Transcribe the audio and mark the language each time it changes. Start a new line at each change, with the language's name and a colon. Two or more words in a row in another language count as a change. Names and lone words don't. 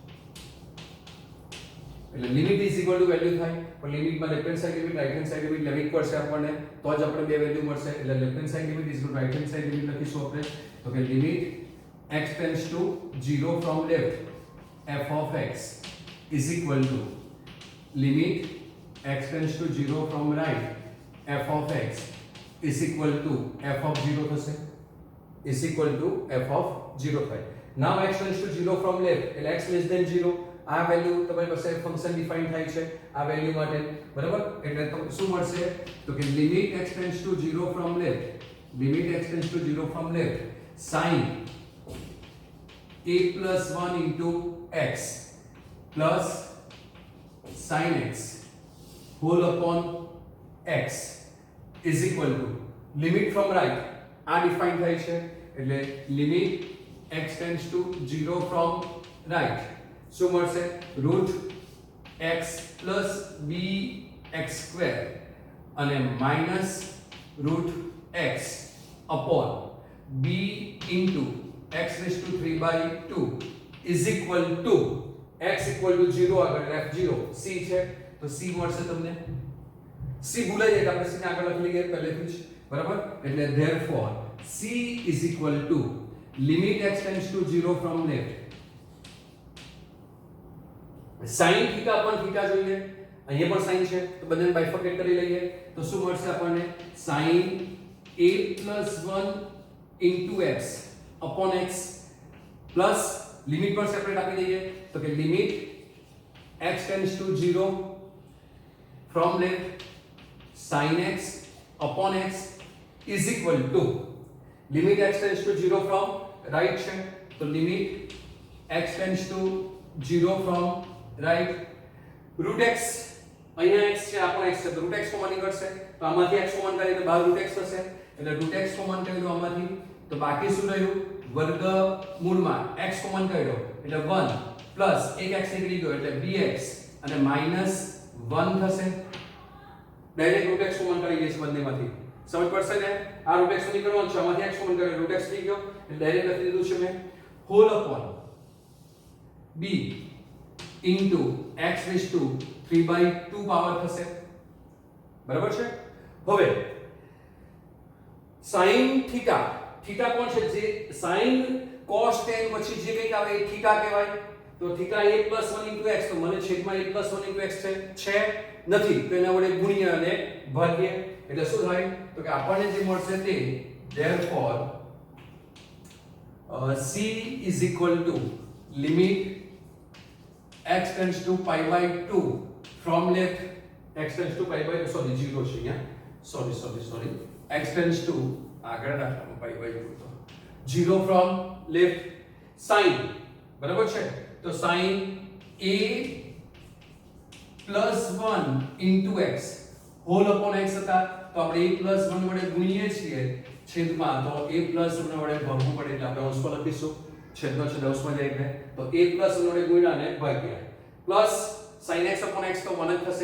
Gujarati: એટલે
English: limit is equal to value
Gujarati: થાય પણ લિમિટમાં
English: left hand side limit right hand side limit
Gujarati: લેવી પડશે આપણને તો જ આપણે બે વેલ્યુ મળશે એટલે
English: left hand side limit is equal to right hand side limit
Gujarati: લખીશું આપણે તો કે
English: લિમિટ x tends to 0 from left f of x is equal to limit x tends to 0 from right f of x is equal to f of 0 થશે is equal to f of 0 થાય now x tends to 0 from left એટલે x less than 0
Gujarati: આ વેલ્યુ તમારી પાસે ફંક્શન ડિફાઇન થાય છે આ વેલ્યુ માટે બરાબર એટલે શું મળશે તો કે
English: લિમિટ x tends to 0 from left limit x tends to 0 from left sin a plus 1 into x plus sin x whole upon x is equal to limit from right
Gujarati: આ ડિફાઇન થાય છે એટલે
English: limit x tends to 0 from right
Gujarati: શું મળશે
English: root x plus bx square અને minus root x upon b into x raised to 3 by 2 is equal to x equal to 0
Gujarati: આગળ f0 c છે તો c મળશે તમને c ભૂલાઈ જાય આપણે c ને આગળ લખી લઈએ પહેલેથી જ બરાબર એટલે
English: therefore c is equal to limit x tends to 0 from left sin θ upon θ
Gujarati: જોઈએ અહીંયા પણ sin છે તો બંનેને બાયફર્કેટ કરી લઈએ તો શું મળશે આપણને
English: sin a plus 1 into x upon x plus
Gujarati: લિમિટ પર સેપરેટ આપી દઈએ તો કે
English: લિમિટ x tends to 0 from left sin x upon x is equal to limit x tends to 0 from right
Gujarati: છે તો
English: લિમિટ x tends to 0 from right root x
Gujarati: અહીંયા x છે આ પણ x છે તો
English: root x
Gujarati: કોમન નીકળશે તો આમાંથી x કોમન કરીએ તો બહાર
English: root x
Gujarati: થશે એટલે
English: root x
Gujarati: કોમન કરી દો આમાંથી તો બાકી શું રહ્યું વર્ગમૂળમાં x કોમન કાઢ્યો એટલે 1 પ્લસ એક x નીકળી ગયો એટલે bx અને માઈનસ 1 થશે. ડાયરેક્ટ
English: root x
Gujarati: કોમન કાઢી લઈશ બંનેમાંથી. સમજ પડશે ને? આ
English: root x
Gujarati: નીકળવાનો છે, આમાંથી x કોમન કાઢ્યો
English: root x
Gujarati: થઈ ગયો એટલે ડાયરેક્ટ લખી દીધું છે મેં
English: whole upon b into x raised to 3/2 power
Gujarati: થશે. બરાબર છે? હવે
English: sin theta,
Gujarati: થીટા કોણ છે? જે sin cos tan પછી જે કંઈક આવે એ થીટા કહેવાય. તો થીટા a + 1 * x, તો મને છેદમાં a + 1 * x છે નથી, તો એના વડે ગુણીએ અને ભાગીએ એટલે શું થાય? તો કે આપણને જે મળશે તે
English: therefore c = limit x tends to pi/2 from left, x tends to pi/2, sorry 0
Gujarati: છે અહીંયા,
English: sorry x tends to
Gujarati: આગળ રાખવાનું
English: pi/2 તો 0 from left sin,
Gujarati: બરાબર છે? તો
English: sin a + 1 * x whole upon x
Gujarati: હતા, તો આપણે a + 1 વડે ગુણીએ છીએ છેદમાં, તો a + 1 વડે ભાગવું પડે એટલે આપણે અંશમાં લખીશું, છેદનો છેદ અંશમાં જાય એટલે, તો a + 1 વડે ગુણ્યા અને ભાગ્યા પ્લસ sin x / x તો 1 જ થશે.